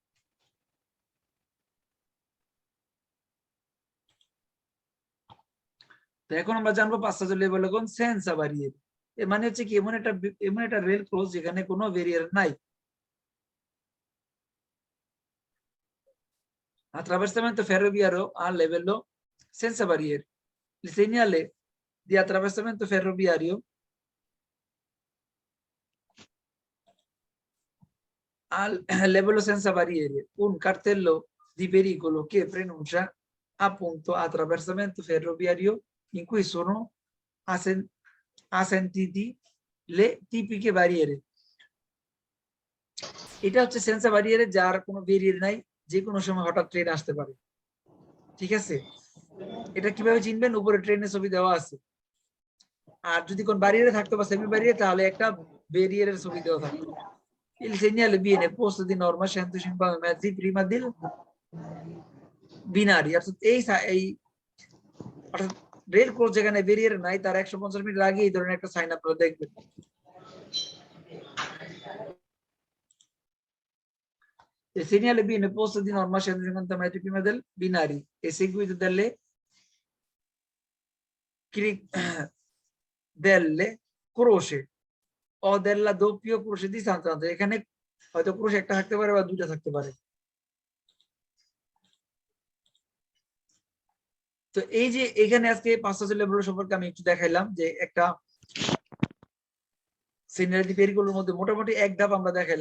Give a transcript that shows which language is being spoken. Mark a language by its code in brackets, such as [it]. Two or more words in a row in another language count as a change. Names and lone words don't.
[bn] তো এখন আমরা জানবো পাঁচটা লেভেল কোন [it] senza barriere. [bn] এর মানে হচ্ছে কি এমন একটা রেল ক্রস যেখানে কোনো ভেরিয়েট নাই। [it] Attraversamento ferroviario a livello senza barriere. Il segnale di attraversamento ferroviario al livello senza barriere, un cartello di pericolo che preannuncia appunto attraversamento ferroviario in cui sono assentiti le tipiche barriere. [bn] এটা হচ্ছে [it] senza barriere, [bn] যার কোনো ভেরিয়েট নাই, যে কোনো সময় হঠাৎ ট্রেন আসতে পারে। ঠিক আছে, এটা কিভাবে চিনবেন? উপরে ট্রেনের ছবি দেওয়া আছে। আর যদি কোন বারিয়ারে থাকতো বা সেমি বারিয়ারে, তাহলে একটা ব্যারিয়ারের ছবি দেওয়া থাকতো। [it] Il segnale viene posto di norma 150 metri prima del binario, [bn] অর্থাৎ এই অর্থাৎ রেল ক্রস যেখানে ব্যারিয়ার নাই তার 150 মিটার আগে এই ধরনের একটা সাইন আপনারা দেখবেন। [it] Il segnale viene posto di norma 150 metri prima del binario e seguito delle croce o della doppia croce di distanza। [bn] এখানে হয়তো ক্রোশ একটা থাকতে পারে বা দুইটা থাকতে পারে। তো এই যে এখানে আজকে পাঁচটা লেভেল সম্পর্কে আমি একটু দেখাইলাম, যে একটা সিনিয়রিটি পেরিগুলোর মধ্যে মোটামুটি এক ধাপ আমরা দেখাইলাম।